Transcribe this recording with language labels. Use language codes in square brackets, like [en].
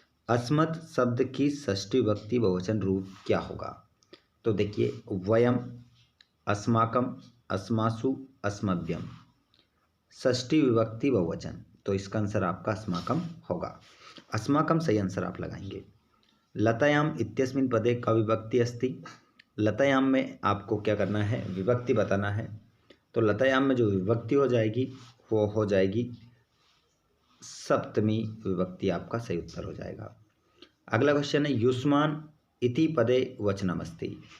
[hi] अस्मत् शब्द की षष्ठी विभक्ति बहुवचन रूप क्या होगा? तो देखिए, वयम, अस्माकम, अस्मासु, अस्मभ्यम। षष्ठी विभक्ति बहुवचन, तो इसका आंसर आपका अस्माकम होगा। अस्माकम सही आंसर आप लगाएंगे। [sa] लतायाम इत्यस्मिन् पदे का विभक्ति अस्ति। [hi] लतायाम में आपको क्या करना है? विभक्ति बताना है। तो लतायाम में जो विभक्ति हो जाएगी वो हो जाएगी सप्तमी विभक्ति, आपका सही उत्तर हो जाएगा। अगला क्वेश्चन है, युष्मान इति पदे वचनमस्ति।